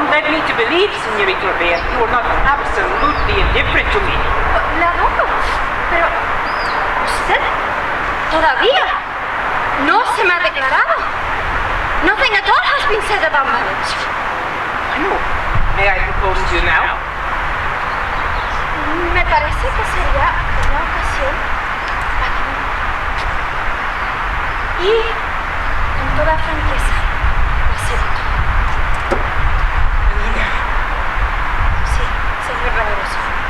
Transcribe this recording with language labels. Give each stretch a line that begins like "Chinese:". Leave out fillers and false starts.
English: You led me to believe, señorita Rea, you are not absolutely indifferent to me.
Spanish: La adoro, pero usted todavía no se me ha declarado.
English: Nothing at all has been said about marriage. Bueno, may I propose to you now?
Spanish: Me parece que sería una ocasión magnífica. Y con toda franqueza, lo acepto. Sí, señor Valoroso.